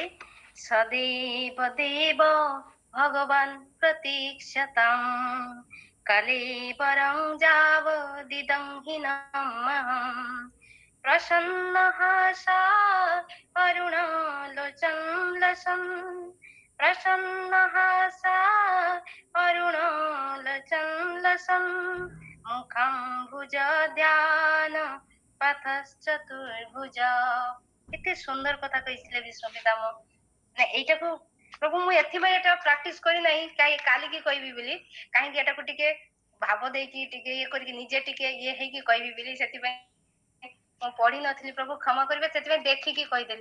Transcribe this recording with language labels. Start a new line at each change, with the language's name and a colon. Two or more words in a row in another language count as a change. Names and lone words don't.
Sanskrit: ସଦୈବ ଦେବ ଭଗବାନ ପ୍ରତୀକ୍ଷତାମ୍, କଳେବରଂ ଯାବଦିଦଂ ହୀନମ୍, ପ୍ରସନ୍ନଃ ସା ଅରୁଣଲୋଚନଲସନ୍, प्रसन्नः सा अरुणलोचनलसन्, मुखं भुजद्यान पथश्चतुर्भुज।
Odia: କେତେ ସୁନ୍ଦର କଥା କହିଥିଲେ ବିଶ୍ଵ ପିତାମ। ନା ଏଇଟାକୁ ପ୍ରଭୁ ମୁଁ ଏଥିପାଇଁ ଏଟା ପ୍ରାକ୍ଟିସ କରି ନାହିଁ, କାଲିକି କହିବି ବୋଲି, କାହିଁକି ଏଟାକୁ ଟିକେ ଭାବ ଦେଇକି ଟିକେ ଇଏ କରିକି ନିଜେ ଟିକେ ଇଏ ହେଇକି କହିବି ବୋଲି, ସେଥିପାଇଁ ମୁଁ ପଢି ନଥିଲି। ପ୍ରଭୁ କ୍ଷମା କରିବେ, ସେଥିପାଇଁ ଦେଖିକି କହିଦେଲି।